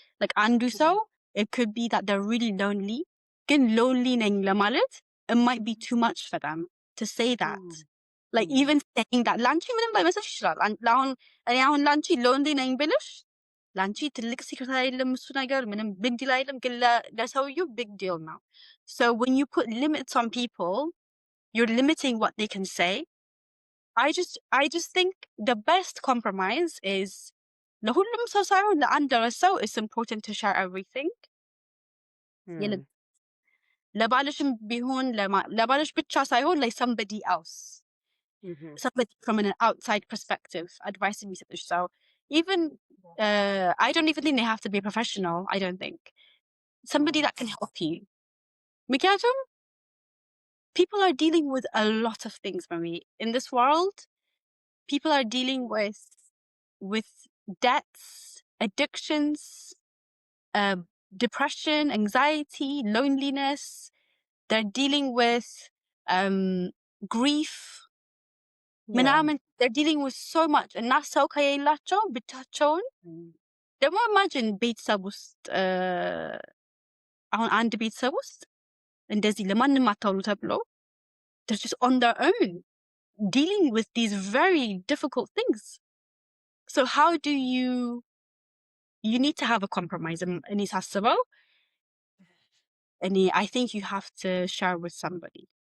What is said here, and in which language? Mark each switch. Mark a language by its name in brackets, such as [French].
[English] Like Andu so it could be that they're really lonely. Again, [Amharic] lonely neng lamalet, [English] it might be too much for them to say that. Like even saying that [Amharic] lanchi ምንም ላይመስልሽ ይችላል። አሁን እኔ አሁን ላንቺ lonely ነኝ ብልሽ ላንቺ ትልቅ ሲክሬት አይደለም እሱ ነገር ምንም [English] big deal [Amharic] አይደለም ግን ለሰውየው [English] big deal [Amharic] ነው. [English] So when you put limits on people, you're limiting what they can say. I just think the best compromise is [Amharic] ለሁሉም ሰው ሳይሆን ለአንድ ሰው [English] it's important to share everything. [Amharic] ለባልሽም ቢሆን ለባልሽ ብቻ ሳይሆን [English] like somebody else. Somebody from an outside perspective advice [Amharic] የሚሰጥሽ ሰው [English] even I don't even think they have to be a professional. I don't think somebody that can help you. [Amharic] ምክንያቱም [English] people are dealing with a lot of things, Marie. In this world, people are dealing with debts, addictions, depression, anxiety, loneliness. They're dealing with grief. ምናምን they're dealing with so much. [Amharic] እና ሰው ከሌላቸው ብቻቸውን ደግሞ imagine ቤተሰብ ውስጥ አሁን አንድ ቤተሰብ ውስጥ እንደዚህ ለማንም አታውሩ ተብሎ [English] they're just on their own dealing with these very difficult things. So how do you need to have a compromise. [Amharic] እኔ ሳስበው [English] I think you have to share with somebody.